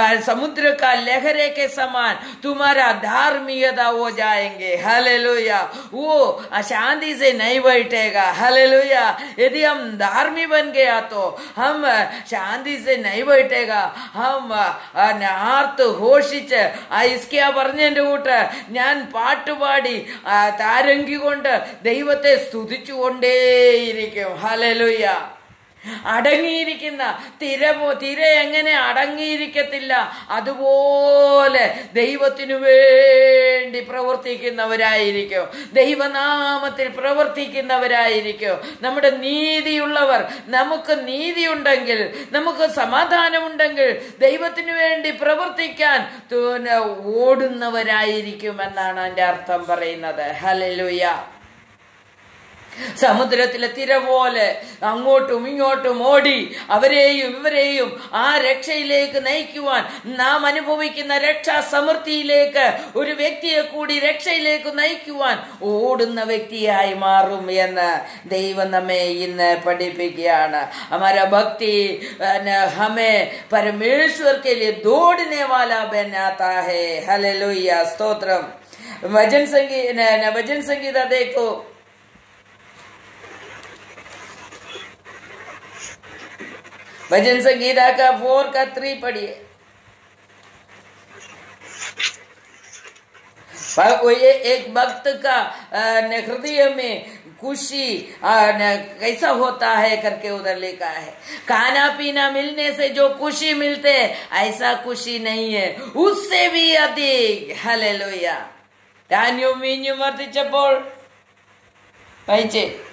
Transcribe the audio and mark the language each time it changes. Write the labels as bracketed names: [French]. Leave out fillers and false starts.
[Hindi] സമുദ്ര കാ ലഹരെ के समान तुम्हारा धार्मिकता हो जाएंगे। हालेलुया! वो अशांति से नहीं बैठेगा। हालेलुया! यदि हम धार्मिक बन गया तो हम शांति से नहीं बैठेगा। [Malayalam] हम ആർത്ത് ഘോഷിച്ച് ഇസ്കിയ പറഞ്ഞതിന്റെ കൂട്ട് ഞാൻ പാട്ടുപാടി താരങ്കി കൊണ്ട് ദൈവത്തെ സ്തുതിച്ചുകൊണ്ടേയിരിക്കും। ഹല്ലേലൂയ! അടങ്ങിയിരിക്കുന്ന തിര എങ്ങനെ അടങ്ങിയിരിക്കത്തില്ല, അതുപോലെ ദൈവത്തിനു വേണ്ടി പ്രവർത്തിക്കുന്നവരായിരിക്കും, ദൈവനാമത്തിൽ പ്രവർത്തിക്കുന്നവരായിരിക്കും നമ്മുടെ നീതിയുള്ളവർ। നമുക്ക് നീതിയുണ്ടെങ്കിൽ, നമുക്ക് സമാധാനമുണ്ടെങ്കിൽ ദൈവത്തിനു വേണ്ടി പ്രവർത്തിക്കാൻ ഓടുന്നവരായിരിക്കും എന്നാണ് അതിന്റെ അർത്ഥം പറയുന്നത്। ഹല്ലേലൂയ! സമുദ്രത്തിലെ തിര പോലെ അങ്ങോട്ടും ഇങ്ങോട്ടും ഓടി അവരെയും ഇവരെയും ആ രക്ഷയിലേക്ക് നയിക്കുവാൻ, നാം അനുഭവിക്കുന്ന രക്ഷാ സമൃദ്ധിയിലേക്ക് ഒരു വ്യക്തിയെ കൂടി രക്ഷയിലേക്ക് നയിക്കുവാൻ ഓടുന്ന വ്യക്തിയായി മാറും എന്ന് ദൈവം നമ്മെ ഇന്ന് പഠിപ്പിക്കുകയാണ്। [Hindi] हमारा भक्ति हमें परमेश्वर के लिए दौड़ने वाला बनाता है। हालेलुया! स्तोत्रम। भजन संगीता देखो, भजन संगीता का 4 का 3 पढ़िए। एक भक्त का हृदय में खुशी कैसा होता है करके उधर लिखा है। खाना पीना मिलने से जो खुशी मिलते ऐसा खुशी नहीं है, उससे भी अधिक। हालेलुया! [Malayalam] ധാന്യവും വീഞ്ഞും വർദ്ധിച്ചപ്പോൾ വായിച്ചേ।